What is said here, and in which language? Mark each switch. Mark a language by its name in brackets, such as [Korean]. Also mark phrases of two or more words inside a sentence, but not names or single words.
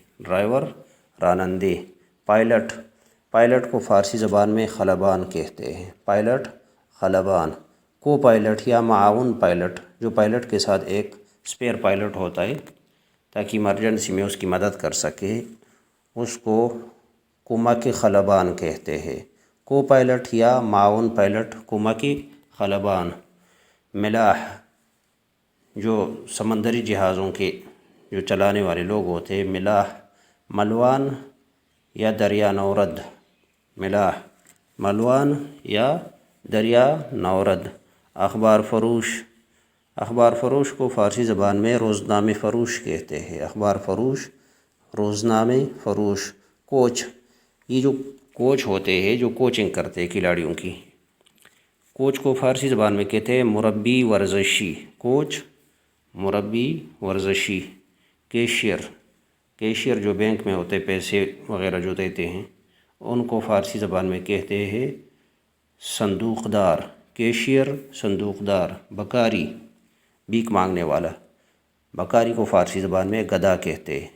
[Urdu] ڈرائیور، رانندے۔ پائلٹ، پائلٹ کو فارسی زبان میں خلبان کہتے ہیں۔ پائلٹ، خلبان۔ [English] co pilot [Urdu] یا معاون پائلٹ، جو پائلٹ کے ساتھ ایک [English] spare pilot [Urdu] ہوتا ہے تاکہ ایمرجنسی میں اس کی مدد کر سکے، اس کو [Persian] کمک خلبان [Urdu] کہتے ہیں۔ [English] co pilot [Urdu] یا معاون پائلٹ، کمک خلبان۔ ملاح، جو سمندری جہازوں کے جو چلانے والے لوگ ہوتے ہیں، ملاح۔ [Persian] ملوان یا دریا نورد۔ ملاح، ملوان یا دریا نورد۔ [Urdu] اخبار فروش، اخبار فروش کو فارسی زبان میں [Persian] روزنامے فروش [Urdu] کہتے ہیں۔ اخبار فروش، [Persian] روزنامے فروش۔ [Urdu] کوچ، یہ جو کوچ ہوتے ہیں جو کوچنگ کرتے ہیں کھلاڑیوں کی، کوچ کو فارسی زبان میں کہتے ہیں [Persian] مربی ورزشی۔ کوچ، مربی ورزشی۔ [Urdu] کیشیئر، کیشیئر جو بینک میں ہوتے پیسے وغیرہ جو دیتے ہیں، ان کو فارسی زبان میں کہتے ہیں [Persian] صندوق دار۔ کیشیئر، صندوق دار۔ [Urdu] بکاری، بھیک مانگنے والا، بکاری کو فارسی زبان میں گدھا کہتے ہیں۔